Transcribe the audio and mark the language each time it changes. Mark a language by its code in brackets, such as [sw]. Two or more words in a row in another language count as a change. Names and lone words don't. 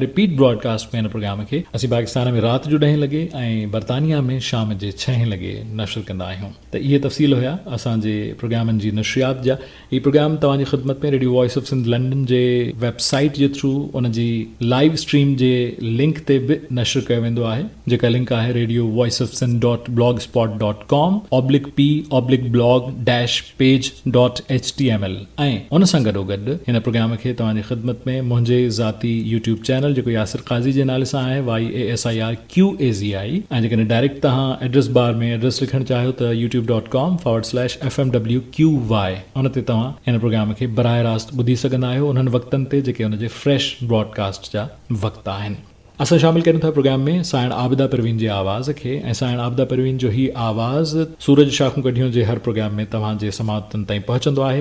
[en] repeat broadcast [sd] में हिन प्रोग्राम खे असीं पाकिस्तान में राति जो 10 लॻे ऐं बर्तानिया में शाम जे 6 लॻे नशर कंदा आहियूं। त इहे तफ़सील हुया असांजे प्रोग्रामनि जी नशरियात जा। हीउ प्रोग्राम तव्हांजी ख़िदमत में रेडियो वॉइस ऑफ सिंध लंडन जे वेबसाइट जे थ्रू उन जी [en] live stream [sd] जे लिंक ते बि नशर कयो वेंदो आहे जेका लिंक आहे radiovoiceofsin.blogspot.com/p/blog-page.html ऐं उन सां गॾोगॾु हिन प्रोग्राम खे तव्हांजी ख़िदमत में मुंहिंजे ज़ाती [en] YouTube channel [sd] जेको यासिर क़ाज़ी जे नाले सां आहे YASIRQAZI ऐं जेकॾहिं डायरेक्ट तव्हां [en] address bar [sd] में एड्रेस लिखणु चाहियो त youtube.com/fmwqy उन ते तव्हां हिन प्रोग्राम खे बराह रास्त ॿुधी सघंदा आहियो उन्हनि वक़्तनि ते जेके हुन जे [en] fresh broadcast [sd] जा वक़्त आहिनि। असां शामिल कयूं था प्रोग्राम में साइण आबिदा परवीन जी आवाज़ खे ऐं साइण आबिदा परवीन जो ही आवाज़ सूरज शाखूं कढियूं जे हर प्रोग्राम में तव्हांजे समातनि ताईं पहुचंदो आहे।